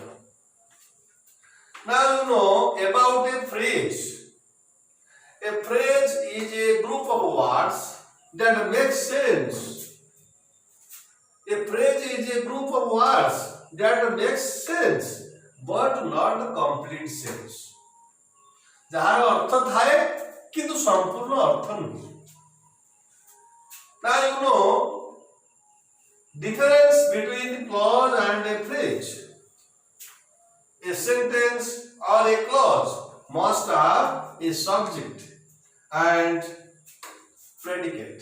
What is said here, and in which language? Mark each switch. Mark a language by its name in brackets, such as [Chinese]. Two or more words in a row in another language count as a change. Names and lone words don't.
[English] Now you know about a phrase. A phrase is a group of words that make sense. A phrase is a group of words that make sense but not complete sense. [Odia] ଯାହାର ଅର୍ଥ ଥାଏ କିନ୍ତୁ ସମ୍ପୂର୍ଣ୍ଣ ଅର୍ଥ ନୁହେଁ. [English] Now you know difference between the clause and a phrase. A sentence or a clause must have a subject and predicate.